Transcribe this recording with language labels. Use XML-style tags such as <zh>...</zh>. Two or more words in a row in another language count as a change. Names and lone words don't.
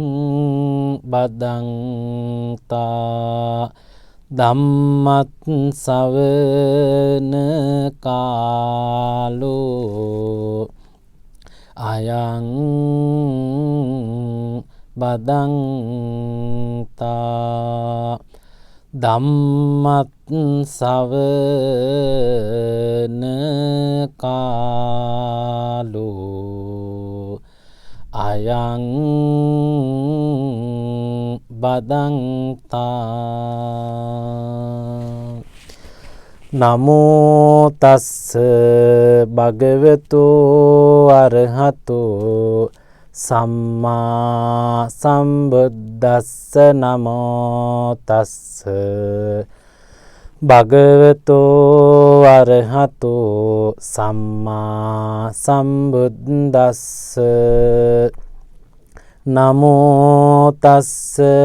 <pi>බදන්තා ධම්මත් සවන කාලෝ අයං බදන්තා ධම්මත් සවන කාලෝ අයං බදන්තා නමෝ තස්ස භගවතු අරහතෝ සම්මා සම්බුද්දස්ස නමෝ තස්ස භගවතෝ අරහතෝ සම්මා සම්බුද්දස්ස නමෝ තස්ස</pi>